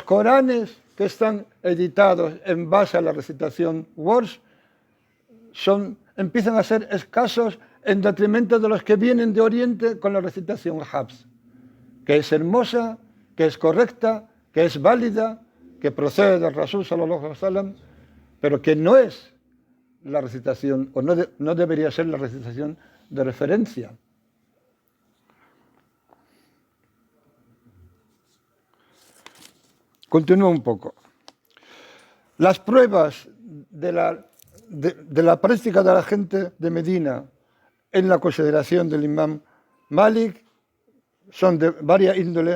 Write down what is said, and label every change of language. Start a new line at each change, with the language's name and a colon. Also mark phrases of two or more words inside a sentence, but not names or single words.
Spanish: Coranes que están editados en base a la recitación Warsh empiezan a ser escasos en detrimento de los que vienen de Oriente con la recitación Hafs, que es hermosa, que es correcta, que es válida, que procede del Rasul
Arabic: صلى الله عليه وسلم,
Spanish: pero que no es la recitación, o no debería ser la recitación de referencia. Continúo un poco. Las pruebas de la práctica de la gente de Medina en la consideración del imam Malik son de varias índoles.